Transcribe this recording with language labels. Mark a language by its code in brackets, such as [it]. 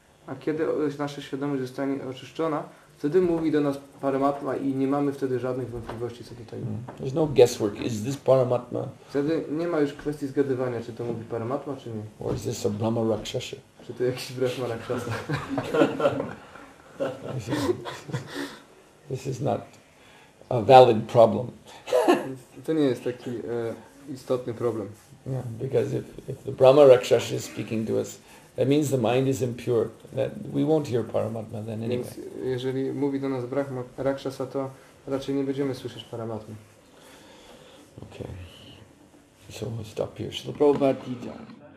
[pl] A kiedy nasza świadomość zostanie oczyszczona, wtedy mówi do nas Paramatma i nie mamy wtedy żadnych wątpliwości co do tego. [en] There's no guesswork. Is this Paramatma? [pl] Wtedy nie ma już kwestii zgadywania, czy to mówi Paramatma, czy nie. [en] Or is this a Brahma Rakshasa? [pl] Czy to jakiś Brahma Rakshasa? [en] This is not a valid problem. [pl] To nie jest taki istotny problem. [en] Yeah, because if the Brahma Rakshasa is speaking to us, that means the mind is impure. That we won't hear Paramatma then anyway. [pl] Więc jeżeli mówi do nas Brahma Rakshasa, to raczej nie będziemy słyszeć Paramatmy. [en] Okay. So we'll stop here. Shri Prabhupada ki jai.